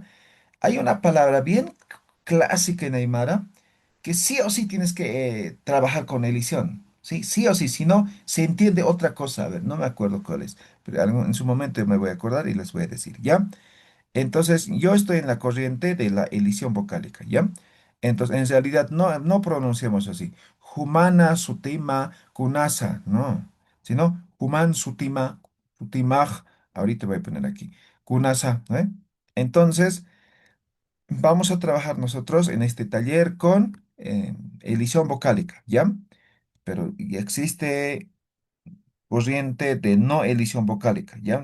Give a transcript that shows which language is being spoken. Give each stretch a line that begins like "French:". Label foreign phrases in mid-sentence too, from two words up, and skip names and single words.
Spanish: Hay una palabra bien clásica en Aymara que sí o sí tienes que trabajar con elisión, ¿sí? Sí o sí, si no, se entiende otra cosa. A ver, no me acuerdo cuál es, pero en su momento me voy a acordar y les voy a decir, ¿ya? Entonces, yo estoy en la corriente de la elisión vocálica, ¿ya? Entonces, en realidad no pronunciamos así. Humana,
Aymara: sutima, kunasa, no. Sino, human, sutima, sutimaj,
Spanish: ahorita voy a poner aquí, kunasa, ¿eh? Entonces, vamos a trabajar nosotros en este taller con elisión vocálica, ¿ya? Pero y existe corriente de no elisión vocálica, ¿ya?